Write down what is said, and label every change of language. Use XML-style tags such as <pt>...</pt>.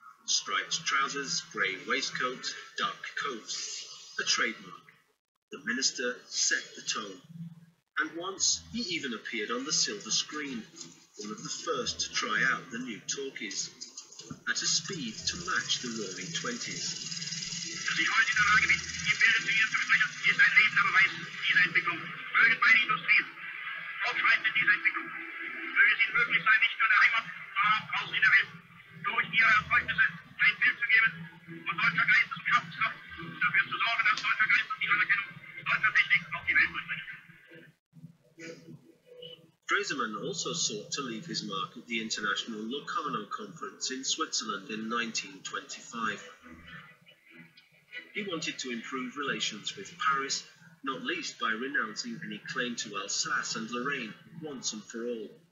<en>Striped trousers, grey waistcoat, dark coat, a trademark. The minister set the tone. And once he even appeared on the silver screen, one of the first to try out the new talkies, at a speed to match the roaring 20s.</en> <de>Dass ich heute in der Lage bin, Ihr Bilder zu Ihnen zu sprechen, ist ein lebender Beweis dieser Entwicklung. Mögen beide Industrien fortschreiten in dieser Entwicklung. Möge es Ihnen möglich sein, nicht nur der Heimat, sondern auch draußen in der Welt, durch Ihre Erzeugnisse ein Bild zu geben von deutscher Geistes- und Schaffenskraft und dafür zu sorgen, dass deutscher Geist und die Anerkennung deutscher Technik auf die Welt durchbringen.</de> <en>Stresemann also sought to leave his mark at the International Locarno Conference in Switzerland in 1925. He wanted to improve relations with Paris, not least by renouncing any claim to Alsace and Lorraine once and for all.</en>